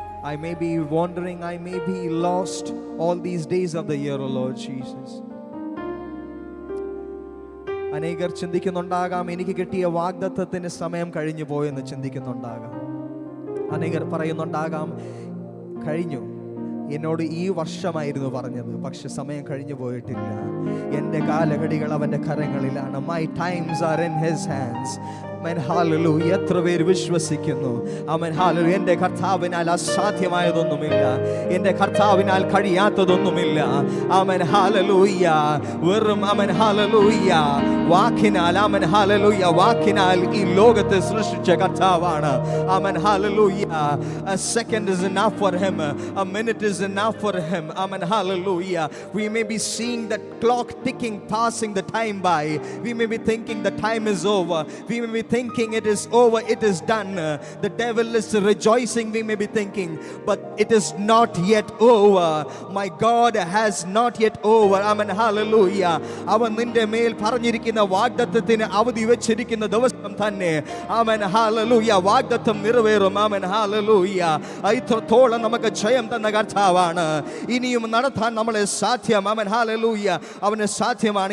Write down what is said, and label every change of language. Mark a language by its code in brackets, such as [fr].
[en] I may be wandering, I may be lost all these days of the year, O Lord Jesus. [ml] അനേകർ ചിന്തിക്കുന്നുണ്ടാകാം, എനിക്ക് കിട്ടിയ വാഗ്ദത്തത്തിന് സമയം കഴിഞ്ഞു പോയെന്ന് ചിന്തിക്കുന്നുണ്ടാകാം. അനേകർ പറയുന്നുണ്ടാകാം, കഴിഞ്ഞു, എന്നോട് ഈ വർഷമായിരുന്നു പറഞ്ഞത്, പക്ഷെ സമയം കഴിഞ്ഞു പോയിട്ടില്ല. എൻ്റെ കാലഘടികൾ അവൻ്റെ കരങ്ങളിലാണ്. [en] My times are in his hands. [ml] Amen, hallelujah. എത്ര പേര് വിശ്വസിക്കുന്നു? ആമേൻ, ഹല്ലേലൂയ. എൻ്റെ കർത്താവിനാൽ അസാധ്യമായതൊന്നുമില്ല, എൻ്റെ കർത്താവിനാൽ കഴിയാത്തതൊന്നുമില്ല. ആമേൻ, ഹല്ലേലൂയ. വെറും ആമേൻ, ഹല്ലേലൂയ, വാക്കിനാൽ, ആമേൻ, ഹല്ലേലൂയ, വാക്കിനാൽ ഈ ലോകത്തെ സൃഷ്ടിച്ച കർത്താവാണ്. ആമേൻ, hallelujah. [en] A second is enough for him, a minute is enough for him. Amen, hallelujah. We may be seeing that clock ticking, passing the time by. We may be thinking the time is over. We may be thinking it is over, it is done. The devil is rejoicing, we may be thinking, but it is not yet over. My God has not yet over. Amen, hallelujah. [ml] അവൻ നിന്റെ മേൽ പറഞ്ഞിരിക്കുന്ന വാഗ്ദത്തത്തിന് അവധി വെച്ചിരിക്കുന്ന ദിവസം തന്നെ, ആമേൻ, hallelujah, വാഗ്ദത്തം നിറവേറും. ആമേൻ, hallelujah. ഇത്രത്തോളം നമുക്ക് ജയം തന്ന കർത്താവാണ്. ഇനിയും നടത്താൻ നമ്മളെ സാധ്യം. ആമേൻ, ഹല്ലേലൂയ. അവന് സാധ്യമാണ്.